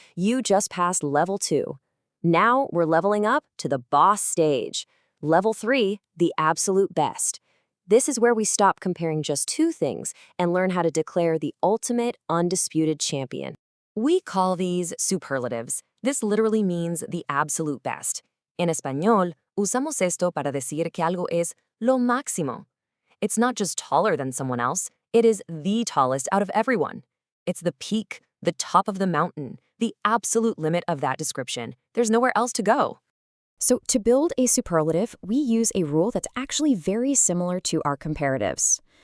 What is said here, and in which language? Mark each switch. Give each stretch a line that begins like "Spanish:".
English: You just passed level 2. Now we're leveling up to the boss stage. Level 3, the absolute best. This is where we stop comparing just two things and learn how to declare the ultimate, undisputed champion. We call these superlatives. This literally means the absolute best.
Spanish: En Español, usamos esto para decir que algo es lo máximo.
English: It's not just taller than someone else, it is the tallest out of everyone. It's the peak, the top of the mountain, the absolute limit of that description. There's nowhere else to go. So to build a superlative, we use a rule that's actually very similar to our comparatives.